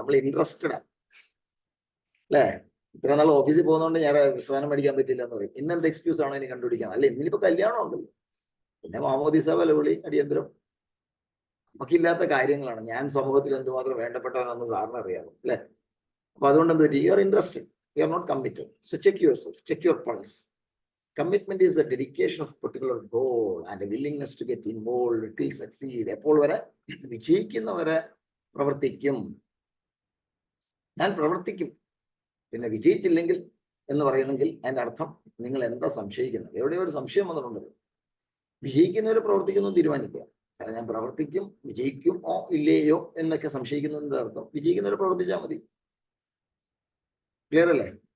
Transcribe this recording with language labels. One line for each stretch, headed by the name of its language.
Malayalam: നമ്മൾ ഇൻട്രസ്റ്റഡ് ആണ് അല്ലേ? ഇത്ര നാൾ ഓഫീസിൽ പോകുന്നതുകൊണ്ട് ഞാൻ വിശ്വാസം മേടിക്കാൻ പറ്റില്ല എന്ന് പറയും. ഇന്നെന്ത് എക്സ്ക്യൂസ് ആണോ എനിക്ക് കണ്ടുപിടിക്കാം? അല്ലെ, ഇന്നിപ്പോ കല്യാണം ഉണ്ടല്ലോ, പിന്നെ മാമോദീസ, വിലവിളി, അടിയന്തരം, നമുക്കില്ലാത്ത കാര്യങ്ങളാണ്. ഞാൻ സമൂഹത്തിൽ എന്തുമാത്രം വേണ്ടപ്പെട്ടവനാണെന്ന് സാറിന് അറിയാമോ അല്ലെ? അപ്പൊ അതുകൊണ്ട് എന്ത് പറ്റി?
English: You are interested, you are not committed. So check yourself, check your pulse. Commitment is the dedication of particular goal and a willingness to get involved till succeed.
Malayalam: എപ്പോൾ വരെ? വിജയിക്കുന്നവരെ പ്രവർത്തിക്കും. ഞാൻ പ്രവർത്തിക്കും പിന്നെ വിജയിച്ചില്ലെങ്കിൽ എന്ന് പറയുന്നെങ്കിൽ അതിന്റെ അർത്ഥം നിങ്ങൾ എന്താ സംശയിക്കുന്നത്? എവിടെയോ ഒരു സംശയം വന്നിട്ടുണ്ടല്ലോ. വിജയിക്കുന്നവരെ പ്രവർത്തിക്കുന്നു തീരുമാനിക്കുക. കാരണം ഞാൻ പ്രവർത്തിക്കും, വിജയിക്കുമോ ഇല്ലയോ എന്നൊക്കെ സംശയിക്കുന്നതിന്റെ അർത്ഥം വിജയിക്കുന്നവരെ പ്രവർത്തിച്ചാൽ മതി. ക്ലിയർ അല്ലേ?